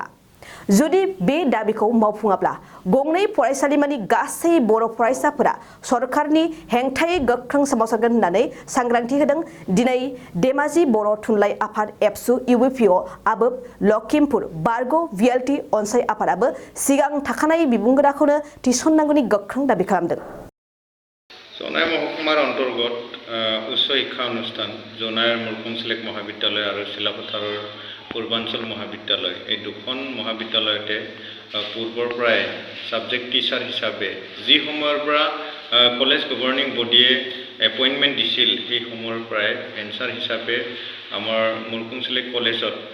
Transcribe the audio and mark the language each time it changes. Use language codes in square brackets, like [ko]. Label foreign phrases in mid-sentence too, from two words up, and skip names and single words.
[brx] जुदि बे दाबिखौ मावफुङाब्ला गंनै फरायसालिमानि गासै बर' फरायसाफोरा सरकारनि हेंथायै गोख्रों सोमावसारगोन होननानै सांग्रांथि होदों दिनै धेमाजि बर' थुनलाइ आफाद एबसु, इउपीओ, आबवफ, लखिमपुर बारग' भिएलटि अनसाय आफादाबो सिगां थाखानाय बिबुंगोराखौनो थिसननांगौनि गोख्रों दाबि खालामदों। [as] জোনাই মহকুমাৰ অন্তৰ্গত উচ্চ শিক্ষা অনুষ্ঠান জোনাই মুৰকুং চেলেক মহাবিদ্যালয় আৰু চিলা পথাৰৰ পূৰ্বাঞ্চল মহাবিদ্যালয় এই দুখন মহাবিদ্যালয়তে পূৰ্বৰ পৰাই [en] subject teacher [as] হিচাপে যি সময়ৰ পৰা [en] college governing bodyয়ে [as] এপইণ্টমেণ্ট দিছিল সেই সময়ৰ পৰাই এনচাৰ হিচাপে আমাৰ মুৰকুং সেলেক কলেজত